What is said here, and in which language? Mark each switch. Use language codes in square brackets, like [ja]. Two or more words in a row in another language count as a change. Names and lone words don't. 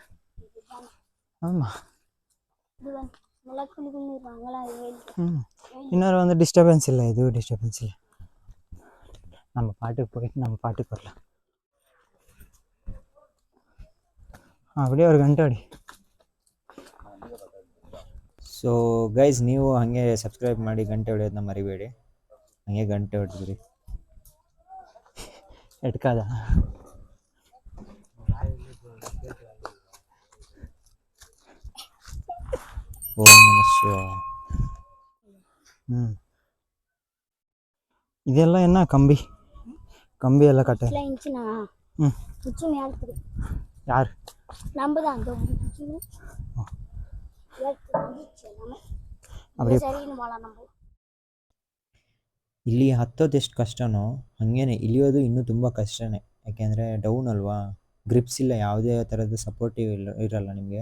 [ta] ஆமாம். இன்னொரு வந்து டிஸ்டர்பன்ஸ் இல்லை, எதுவும் டிஸ்டர்பன்ஸ் இல்லை. நம்ம பாட்டுக்கு போயிட்டு நம்ம பாட்டுக்கு வரலாம். அப்படியே ஒரு [kn] ಗಂಟೆ ಹೊಡಿ. [en] so guys, [kn] ನೀವು ಹಾಗೆ ಸಬ್ಸ್ಕ್ರೈಬ್ ಮಾಡಿ, ಗಂಟೆ ಹೊಡೆಯೋದನ್ನ ಮರಿಬೇಡಿ. ಹಾಗೆ ಗಂಟೆ ಹೊಡೆದ್ರಿ ಎಟ್ಕಾದ. [sa] ಓಂ ನಮಃ ಶಿವಾಯ. [ta] ಇದೆಲ್ಲ என்ன கம்பி எல்லாம் கட்ட யார்? [kn] ಇಲ್ಲಿ ಹತ್ತೋದು ಎಷ್ಟು ಕಷ್ಟನೋ ಹಾಗೇನೆ ಇಳಿಯೋದು ಇನ್ನೂ ತುಂಬ ಕಷ್ಟನೇ. ಯಾಕೆಂದರೆ ಡೌನ್ ಅಲ್ವಾ, ಗ್ರಿಪ್ಸ್ ಇಲ್ಲ, ಯಾವುದೇ ಥರದ ಸಪೋರ್ಟಿವ್ ಇರಲ್ಲ ನಿಮಗೆ.